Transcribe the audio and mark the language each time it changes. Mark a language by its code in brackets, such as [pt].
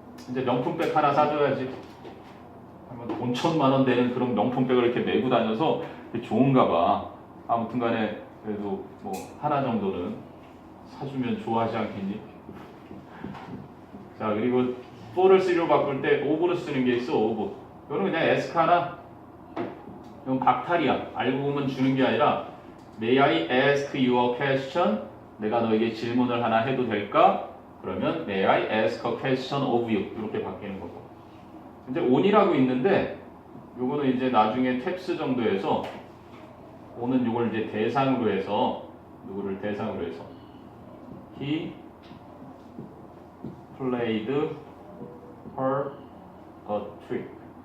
[ko] 이제 명품백 하나 사줘야지. 돈 1,000만 원 되는 그런 명품백을 이렇게 메고 다녀서 좋은가 봐. 아무튼간에 그래도 뭐 하나 정도는 사주면 좋아하지 않겠니? 자, 그리고 for를 3로 바꿀 때 of를 쓰는 게 있어. of. 이거는 그냥 ask 하나. 이건 박탈이야. 알고 보면 주는 게 아니라 [en] May I ask you a question? [ko] 내가 너에게 질문을 하나 해도 될까? 그러면 [en] May I ask a question of you? [ko] 이렇게 바뀌는 거고. 이제 on이라고 있는데 요거는 이제 나중에 텍스 정도에서 on은 요걸 이제 대상으로 해서 누구를 대상으로 해서 [en] He played her a trick.